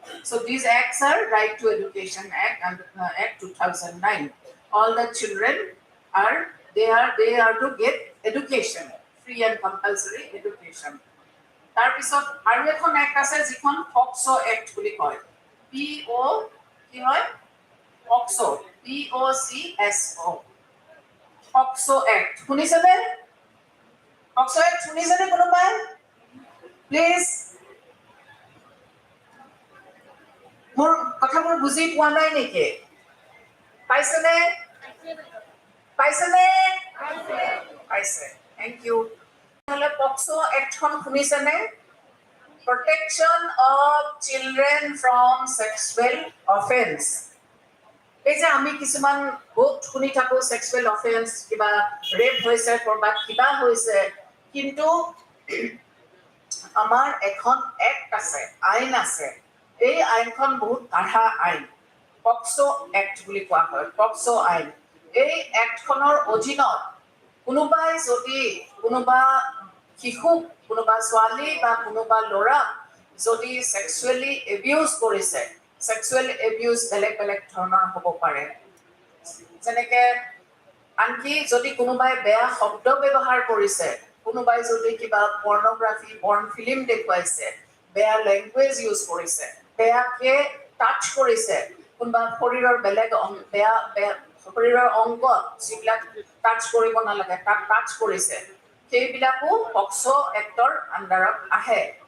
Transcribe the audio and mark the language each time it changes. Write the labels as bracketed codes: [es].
[en] So these acts are Right to Education Act and Act 2009. All the children they are to get education, free and compulsory education. [as] তাৰপিছত আৰু এখন act আছে যিখন POCSO act বুলি কয়, PO কি হয় পক্সো, POCSO, পক্সো এক্ট শুনিছেনে? পক্সো এক্ট শুনিছেনে কোনোবাই? প্লিজ, মোৰ কথাবোৰ বুজি পোৱা নাই নেকি? পাইছেনে? পাইছেনে? পাইছে, থেংক ইউ। নহ'লে পক্সো এক্টখন শুনিছেনে? [en] Protection of children from sexual offense. [as] এই যে আমি কিছুমান বহুত শুনি থাকো sexual offense, কিবা ৰেপ হৈছে, কৰবাত কিবা হৈছে, কিন্তু আমাৰ এখন এক্ট আছে, আইন আছে। এই আইনখন বহুত কাঢ়া আইন, পক্সো এক্ট বুলি কোৱা হয়, পক্সো আইন। এই এক্টখনৰ অধীনত কোনোবাই যদি কোনোবা শিশু, কোনোবা ছোৱালী বা কোনোবা ল'ৰা যদি সেক্সুৱেলি এবিউজ কৰিছে, সেক্সুৱেল এবিউজ বেলেগ বেলেগ ধৰণৰ হ'ব পাৰে, যেনেকে আনকি যদি কোনোবাই বেয়া শব্দ ব্যৱহাৰ কৰিছে, কোনোবাই যদি কিবা পৰ্নোগ্ৰাফি, পৰ্ন ফিল্ম দেখুৱাইছে, বেয়া লেংগুৱেজ ইউজ কৰিছে, বেয়াকে টাচ কৰিছে, কোনোবা শৰীৰৰ বেলেগ বেয়া শৰীৰৰ অংগ যিবিলাক টাচ কৰিব নালাগে তাক টাচ কৰিছে, সেইবিলাকো পক্সো এক্টৰ আণ্ডাৰত আহে।